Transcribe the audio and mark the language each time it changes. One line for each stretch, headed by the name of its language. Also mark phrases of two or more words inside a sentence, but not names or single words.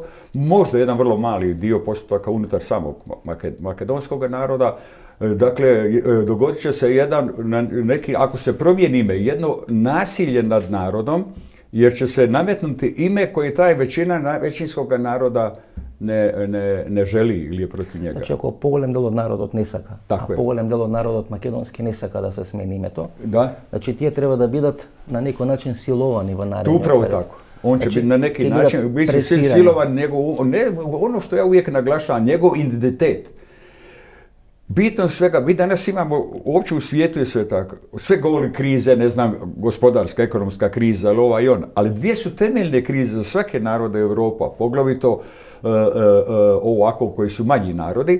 Croatian: Možda jedan vrlo mali dio postotaka unutar samog makedonskog naroda. Dakle, dogodit će se neki, ako se promijeni ime, jedno nasilje nad narodom, jer će se nametnuti ime koje taj većina većinskog naroda ne želi ili je protiv njega.
Macedonian: Значи, ако поголем дел од народот не сака, Така а е. поголем дел од народот македонски не сака да се смени името,
Croatian: Da,
Macedonian: значи тие треба да бидат на некој начин силовани во наредниот
Croatian: upravo
Macedonian: период.
Croatian: tako. On će Znači, biti na neki
Macedonian: ќе
Croatian: način,
Macedonian: бидат
Croatian: biti
Macedonian: пресирани.
Croatian: silovan ono što ja uvijek naglašavam, njegov identitet. Bitno svega, mi danas imamo, uopće u svijetu je sve tako, sve govori krize, ne znam, gospodarska, ekonomska kriza, ali ova i ona, ali dvije su temeljne krize za svake narode Europa, poglavito ovako koji su manji narodi.